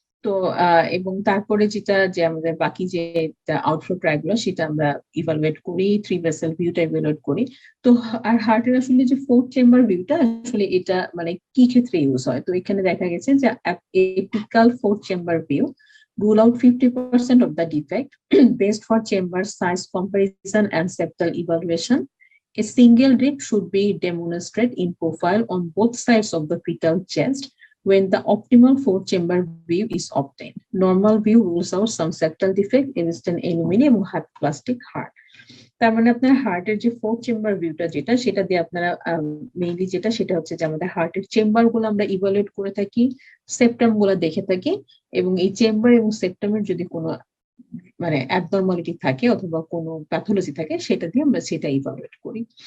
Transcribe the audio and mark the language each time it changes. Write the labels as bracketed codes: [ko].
[bn] তো এবং তারপরে যেটা যে আমাদের বাকি যে আউটফ্লো ট্র্যাক গুলো, সেটা আমরা ইভালুয়েট করি, 3 ভেসেল ভিউটা ইভালুয়েট করি। তো আর হার্টের আসলে যে 4 চেম্বার ভিউটা আসলে এটা মানে কি ক্ষেত্রে ইউজ হয়, তো এখানে দেখা গেছে যে apical 4 chamber view [en] rule out 50% of the defect based for chamber size comparison and septal evaluation. A single rib should be demonstrated in profile on both sides of the fetal chest when the optimal four-chamber view is obtained. Normal view rules out some septal defect, instant anemia এবং hypoplastic heart. [bn] তার মানে আপনার হার্টের যে fourth chamber ভিউটা যেটা সেটা দিয়ে আপনারা মেইনলি যেটা সেটা হচ্ছে যে আমাদের হার্টের চেম্বার গুলো আমরা ইভালুয়েট করে থাকি, সেপ্টাম গুলো দেখে থাকি, এবং এই চেম্বার এবং সেপ্টামের যদি কোনো মানে অ্যাবনরমালিটি থাকে অথবা কোনো প্যাথোলজি থাকে সেটা দিয়ে আমরা সেটা ইভালুয়েট করি।